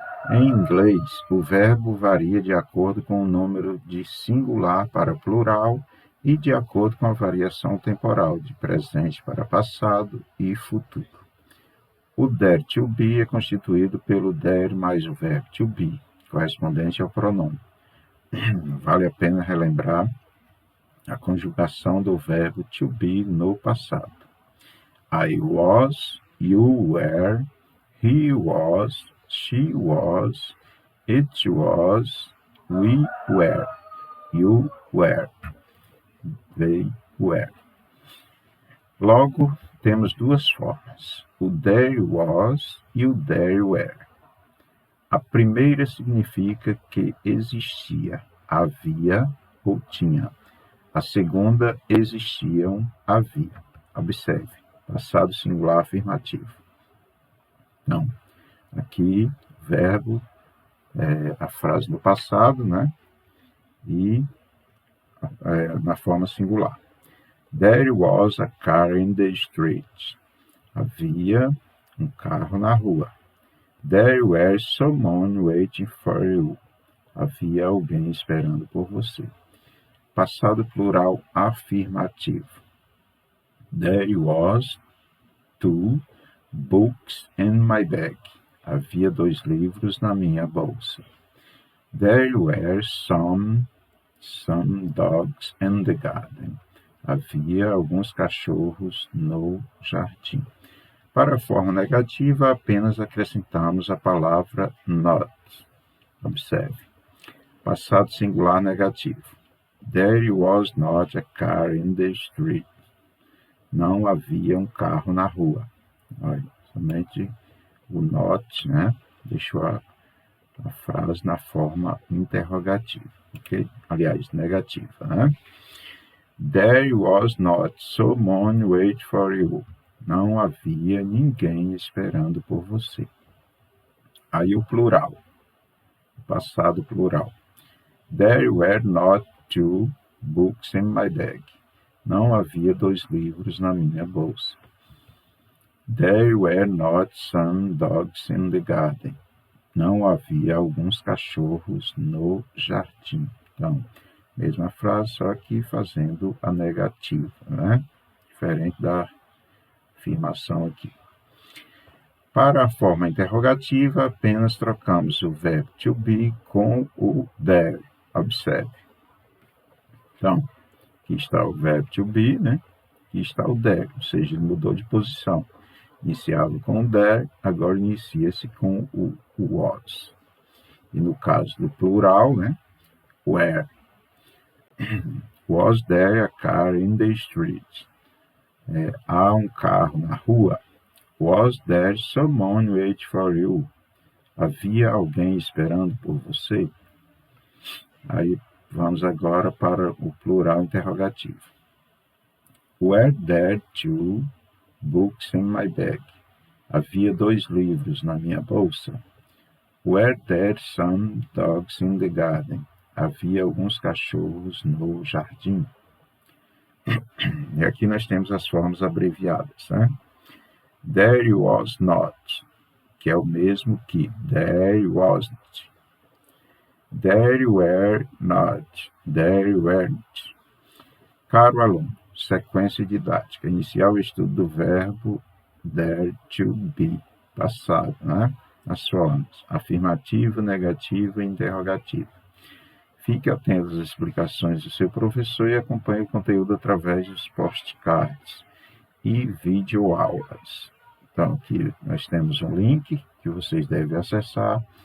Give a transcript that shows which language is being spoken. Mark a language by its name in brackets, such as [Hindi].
[Portuguese] Em inglês, o verbo varia de acordo com o número de singular para plural e de acordo com a variação temporal de presente para passado e futuro. O dare to be é constituído pelo dare mais o verbo to be, correspondente ao pronome. Vale a pena relembrar a conjugação do verbo to be no passado. [English] I was, you were, he was, she was, it was, we were, you were, they were. [Portuguese] Logo, temos duas formas, o there was e o there were. A primeira significa que existia, havia ou tinha. A segunda, existiam, havia. Observe, passado singular afirmativo. Então, aqui, verbo, a frase no passado, né? E na forma singular. [English] There was a car in the street. [Portuguese] Havia um carro na rua. [English] There were someone waiting for you. [Portuguese] Havia alguém esperando por você. Passado plural afirmativo. [English] There was 2 books in my bag. [Portuguese] Havia 2 livros na minha bolsa. [English] There were some dogs in the garden. [Portuguese] Havia alguns cachorros no jardim. Para a forma negativa, apenas acrescentamos a palavra not. Observe. Passado singular negativo. [English] There was not a car in the street. [Portuguese] Não havia um carro na rua. Olha, somente o not, né? Deixou a frase na forma interrogativa, ok? Aliás, negativa, né? [English] There was not someone waiting for you. [Portuguese] Não havia ninguém esperando por você. Aí o plural, passado plural. [English] There were not 2 books in my bag. [Portuguese] Não havia 2 livros na minha bolsa. [English] There were not some dogs in the garden. [Portuguese] Não havia alguns cachorros no jardim. Então, mesma frase, só que fazendo a negativa, né? Diferente da afirmação aqui. Para a forma interrogativa, apenas trocamos o verbo to be com o there. Observe. Então, aqui está o verbo to be, né? Aqui está o there, ou seja, ele mudou de posição. Iniciava com o there, agora inicia-se com o was. E no caso do plural, né? Where. [English] Was there a car in the street? [Portuguese] Há um carro na rua. [English] Was there someone waiting for you? [Portuguese] Havia alguém esperando por você? Aí vamos agora para o plural interrogativo. [English] Were there 2 books in my bag? [Portuguese] Havia 2 livros na minha bolsa. [English] Were there some dogs in the garden? [Portuguese] Havia alguns cachorros no jardim. E aqui nós temos as formas abreviadas, né? [English] There was not, [Portuguese] que é o mesmo que [English] there wasn't. There were not, there weren't. [Portuguese] Caro aluno, sequência didática. Iniciar o estudo do verbo dare to be, passado, né? As formas afirmativa, negativa e interrogativa. Fique atento às explicações do seu professor e acompanhe o conteúdo através dos postcards e videoaulas. Então, aqui nós temos um link que vocês devem acessar